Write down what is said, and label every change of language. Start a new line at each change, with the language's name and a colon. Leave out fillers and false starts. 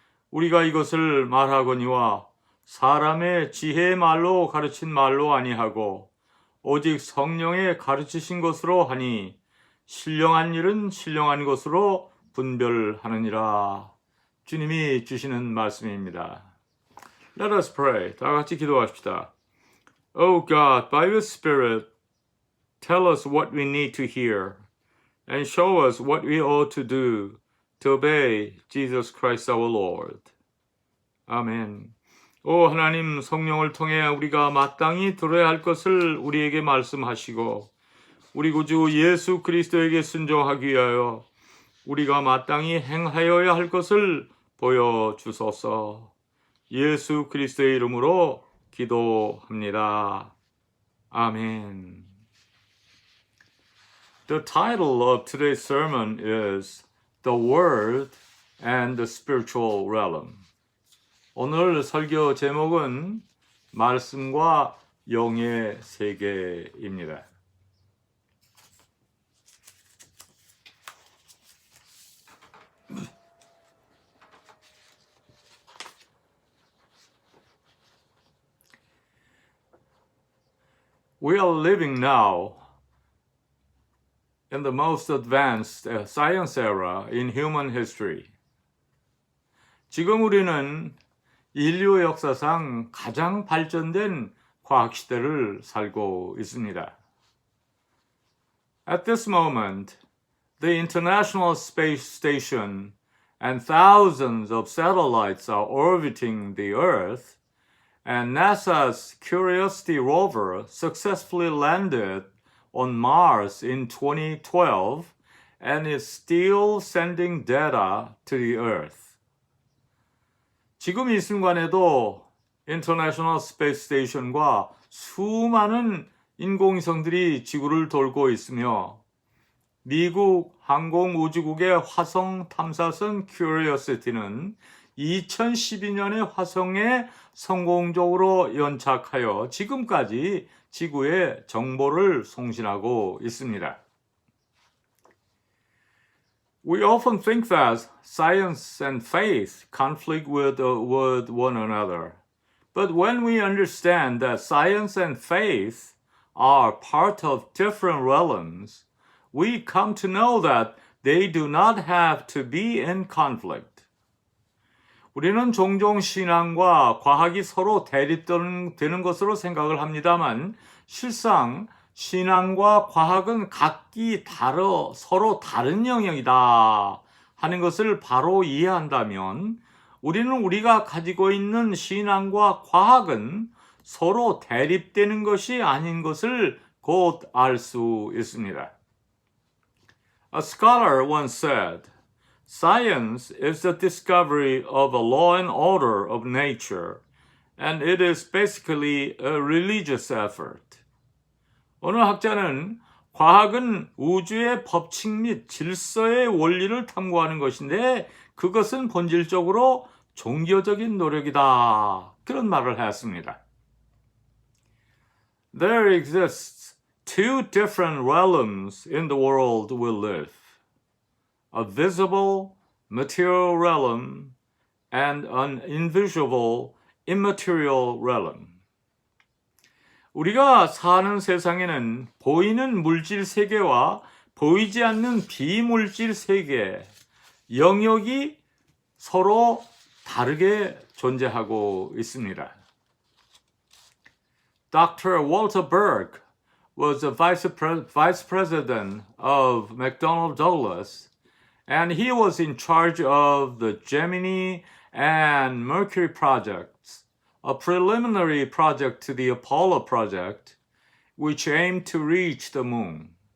Korean: 우리가 이것을 말하거니와 사람의 지혜의 말로 가르친 말로 아니하고 오직 성령의 가르치신 것으로 하니 신령한 일은 신령한 것으로 분별하느니라. 주님이 주시는 말씀입니다.
English: Let us pray.
Korean: 다 같이 기도합시다.
English: Oh God, by your Spirit, tell us what we need to hear and show us what we ought to do to obey Jesus Christ our Lord.
Korean: 아멘. 오 하나님, 성령을 통해 우리가 마땅히 들어야 할 것을 우리에게 말씀하시고 우리 구주 예수 그리스도에게 순종하기 위하여 우리가 마땅히 행하여야 할 것을 보여주소서. 예수 그리스도의 이름으로 기도합니다. 아멘.
English: The title of today's sermon is The Word and the Spiritual Realm.
Korean: 오늘 설교 제목은 말씀과 영의 세계입니다.
English: We are living now in the most advanced science era in human history.
Korean: 지금 우리는 인류 역사상 가장 발전된 과학 시대를 살고 있습니다.
English: At this moment, the International Space Station and thousands of satellites are orbiting the Earth, and NASA's Curiosity rover successfully landed on Mars in 2012 and is still sending data to the Earth.
Korean: 지금 이 순간에도 International Space Station과 수많은 인공위성들이 지구를 돌고 있으며 미국 항공우주국의 화성 탐사선 Curiosity는 2012년에 화성에 성공적으로 연착하여 지금까지 지구에 정보를 송신하고 있습니다.
English: We often think that science and faith conflict with one another. But when we understand that science and faith are part of different realms, we come to know that they do not have to be in conflict.
Korean: 우리는 종종 신앙과 과학이 서로 대립되는 것으로 생각을 합니다만 실상 신앙과 과학은 각기 서로 다른 영역이다 하는 것을 바로 이해한다면 우리는 우리가 가지고 있는 신앙과 과학은 서로 대립되는 것이 아닌 것을 곧 알 수 있습니다.
English: A scholar once said, Science is the discovery of a law and order of nature, and it is basically a religious effort.
Korean: 어느 학자는 과학은 우주의 법칙 및 질서의 원리를 탐구하는 것인데 그것은 본질적으로 종교적인 노력이다. 그런 말을 했습니다.
English: There exists two different realms in the world we live. A visible, material realm and an invisible, immaterial realm.
Korean: 우리가 사는 세상에는 보이는 물질 세계와 보이지 않는 비물질 세계, 영역이 서로 다르게 존재하고 있습니다.
English: Dr. Walter Berg was the vice president of McDonnell Douglas, and he was in charge of the Gemini and Mercury projects, a preliminary project to the Apollo project, which aimed to reach the moon.